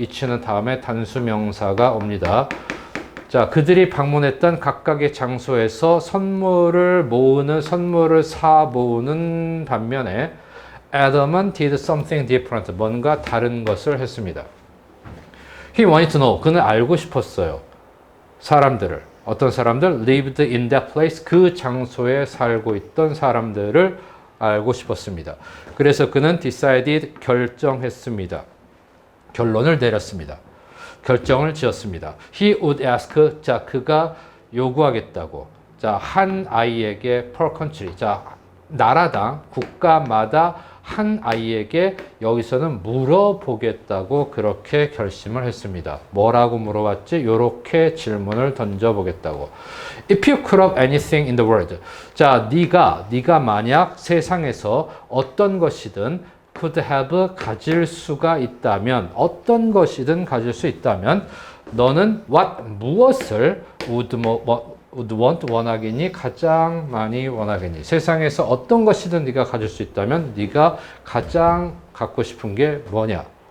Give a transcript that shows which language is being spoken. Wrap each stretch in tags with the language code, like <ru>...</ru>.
<ko>each는 다음에 단수 명사가 옵니다. 자, 그들이 방문했던 각각의 장소에서 선물을 사 모으는 반면에 Adam은</ko> <en>did something different,</en> <ko>뭔가 다른 것을 했습니다.</ko> <en>He wanted to know,</en> <ko>그는 알고 싶었어요. 사람들을, 어떤 사람들?</ko> <en>lived in that place,</en> <ko>그 장소에 살고 있던 사람들을 알고 싶었습니다. 그래서 그는 decided, 결정했습니다. 결론을 내렸습니다. 결정을 지었습니다.</ko> <en>He would ask,</en> <ko>자, 그가 요구하겠다고. 자, 한 아이에게</ko> <en>per country,</en> <ko>자, 나라당, 국가마다 한 아이에게 여기서는 물어보겠다고 그렇게 결심을 했습니다. 뭐라고 물어봤지? 요렇게 질문을 던져보겠다고.</ko> <en>If you could have anything in the world.</en> <ko>자, 네가 만약 세상에서 어떤 것이든</ko> <en>could have,</en> <ko>가질 수가 있다면, 어떤 것이든 가질 수 있다면, 너는 무엇을</ko> <en>would want,</en> <ko>원하겠니? 가장 많이 원하겠니? 세상에서 어떤 것이든 네가 가질 수 있다면 네가 가장 갖고 싶은 게 뭐냐?</ko>